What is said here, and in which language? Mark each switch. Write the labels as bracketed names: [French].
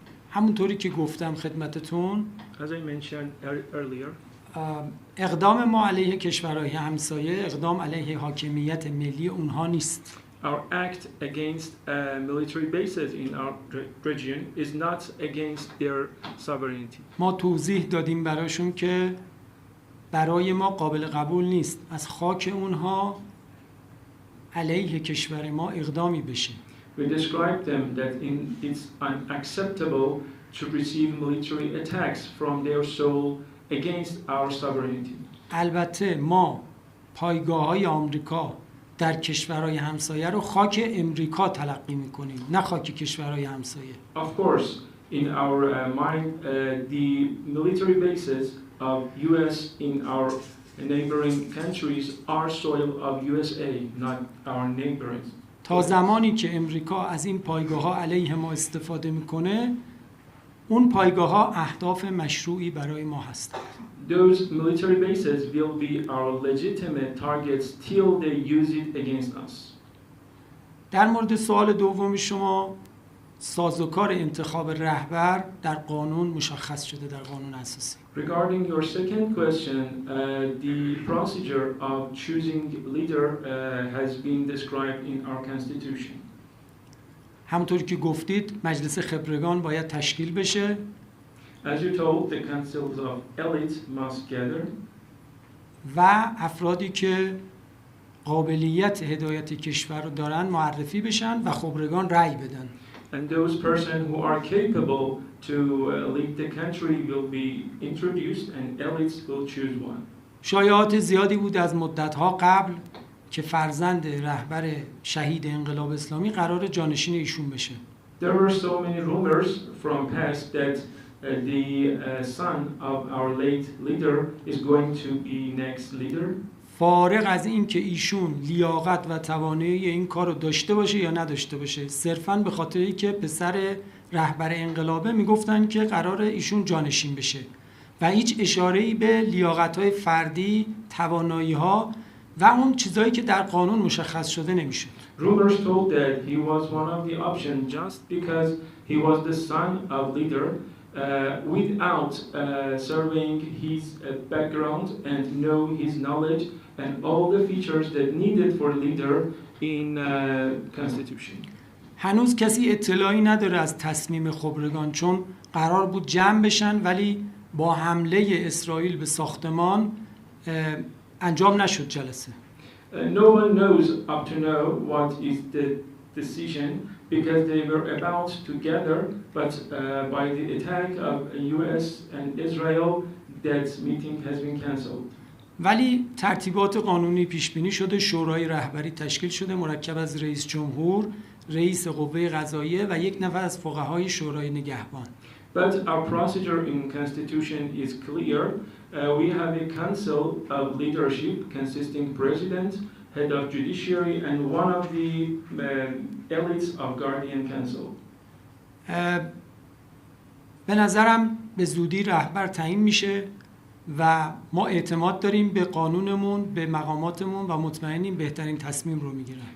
[Persian] همونطوری که گفتم خدمتتون [English] As I mentioned earlier, [Persian] اقدام ما علیه کشورهای همسایه اقدام علیه حاکمیت ملی اونها نیست. [English] our act against military bases in our region is not against their sovereignty. [Persian] ما توضیح دادیم براشون که برای ما قابل قبول نیست از خاک اونها علیه کشور ما اقدامی بشه. [English] We described them that it's unacceptable to receive military attacks from their soil against our sovereignty. [Persian] البته ما پایگاه‌های آمریکا در کشورهای همسایه رو خاک امریکا تلقی می‌کنیم نه خاک کشورهای همسایه. [English] Of course, in our mind, the military bases of US in our neighboring countries are soil of USA, not our neighbors. [Persian] تا زمانی که امریکا از این پایگاه‌ها علیه ما استفاده می‌کنه اون پایگاه‌ها اهداف مشروعی برای ما هستند. [English] Those military bases will be our legitimate targets till they use it against us. [Persian] در مورد سوال دوم شما سازوکار انتخاب رهبر در قانون مشخص شده در قانون اساسی. [English] Regarding your second question, the procedure of choosing leader has been described in our constitution. [Persian] همونطور که گفتید مجلس خبرگان باید تشکیل بشه. [English] As you told, the councils of elite must gather. [Persian] و افرادی که قابلیت هدایت کشور رو دارن معرفی بشن و خبرگان رأی بدن. [English] And those persons who are capable to lead the country will be introduced and elites will choose one. [Persian] شایعات زیادی بود از مدت‌ها قبل که فرزند رهبر شهید انقلاب اسلامی قرار جانشین ایشون بشه. [English] There were so many rumors from past that the son of our late leader is going to be next leader. [Persian] فارغ از این که ایشون لیاقت و توانایی این کار رو داشته باشه یا نداشته باشه صرفاً به خاطری که پسر رهبر انقلابه میگفتن که قرار ایشون جانشین بشه و هیچ اشاره‌ای به لیاقت‌های فردی، توانایی‌ها و اون چیزایی که در قانون مشخص شده نمیشه. [English] Rumors told that he was one of the options just because he was the son of leader without surveying his background and know his knowledge and all the features that needed for leader in constitution. [Persian] هنوز کسی اطلاعی نداره از تصمیم خبرگان چون قرار بود جمع بشن ولی با حمله اسرائیل به ساختمان انجام نشد جلسه. [English] No one knows up to now what is the decision because they were about to gather but by the attack of US and Israel that meeting has been cancelled. [Persian] ولی ترتیبات قانونی پیش بینی شده، شورای رهبری تشکیل شده مرکب از رئیس جمهور، رئیس قوه قضاییه و یک نفر از فقهای شورای نگهبان. [English] But our procedure in constitution is clear. We have a council of leadership consisting president, head of judiciary and one of the elites of guardian council. [Persian] به نظرم به زودی رهبر تعیین میشه و ما اعتماد داریم به قانونمون، به مقاماتمون و مطمئنیم بهترین تصمیم رو میگیرن.